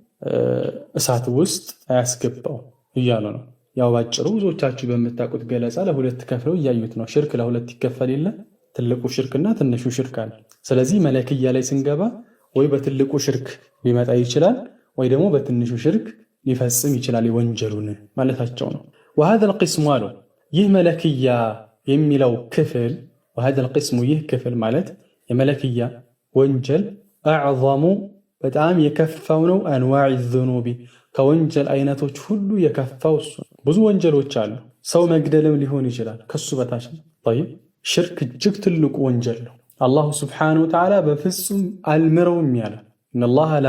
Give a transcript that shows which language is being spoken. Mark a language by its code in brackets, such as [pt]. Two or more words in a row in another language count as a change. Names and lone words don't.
[am] እሳት ውስጥ አያስገባው እያሉ ነው። ያው ባጭሩ ብዙዎቻችሁ በምታውቁት ገለጻ ለሁለት ከፍለው እያዩት ነው። ሽርክ ለሁለት ይከፈል የለ ትልቁ ሽርክና ትንሹ ሽርክ አለ። ስለዚህ መለክያ ላይ ስንገባ ወይ በትልቁ ሽርክ ሊመጣ ይችላል ወይ ደግሞ በትንሹ ሽርክ ሊፈጽም ይችላል የወንጀሉን ማለታቸው ነው። [ar] وهذا القسم [am] አሉ ይህ መለክያ የሚለው ክፍል [ar] وهذا القسم [am] ይህ ክፍል ማለት የመለክያ ወንጀል አዕظሙ በጣም የከፋው ነው [ar] أنواع الذنوب [am] ከወንጀል አይነቶች ሁሉ የከፋው እሱ። ብዙ ወንጀሎች አሉ፣ ሰው መግደልም ሊሆን ይችላል ከሱ በታች ነው። طيب ሽርክ እጅግ ትልቁ ወንጀል ነው። [ar] الله سبحانه وتعالى [am] በፍጹም አልምረውም ያለ [ar] إن الله لا